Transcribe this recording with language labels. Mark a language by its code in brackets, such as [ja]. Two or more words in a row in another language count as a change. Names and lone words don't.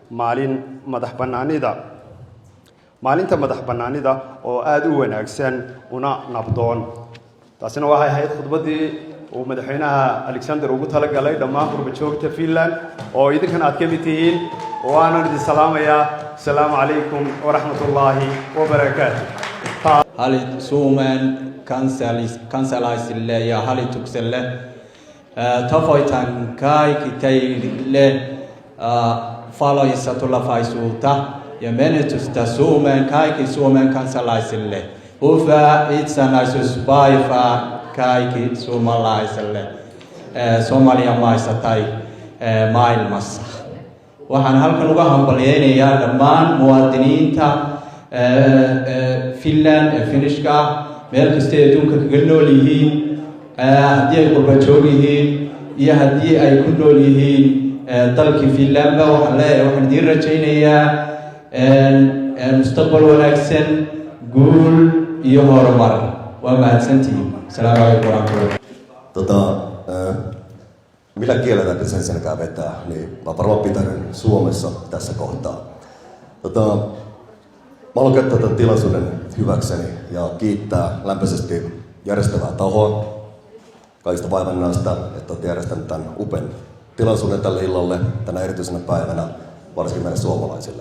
[so] maalinta madaxbannaanida oo aad u wanaagsan una nabdoon taasina waxay ahayd khudbaddii uu madaxweynaha Alexander ugu talagalay dhammaan qurba-joogta Finland oo idinkan aad ka mid tihiin oo aanan idin salaamayaa [ar] السلام عليكم ورحمة الله وبركاته [fi] Suomen kansalaisille ja hallitukselle tavoitan kaikki teille valoisa tulevaisuutta ja menestystä kaikki Suomen kansalaisille. Hyvää itsenäisyyspäivää kaikki suomalaisille Somalian maissa tai maailmassa. [so] Waxaan halkan uga hambalyaynayaa dhammaan muwaadiniinta Finland ee Finishka meel kasta ee adduunka kaga nool yihiin haddii ay qurba-joog yihiin iyo haddii ay ku nool yihiin dalkii Finlandba waxaan idiin rajaynayaa mustaqbal wanaagsan guul iyo horumar waa mahadsantihiin [ar] السلام عليكم ورحمة الله [fi] millä kielellä täytyy sen selkää vetää, niin mä varmaan pitänyt Suomessa tässä kohtaa. Mä haluan käyttää tämän tilaisuuden hyväkseni ja kiittää lämpöisesti järjestävää tahoa kaikista vaivannaista, että olette järjestäneet tämän upean tilaisuuden tälle illalle tänä erityisenä päivänä, varsinkin meille suomalaisille.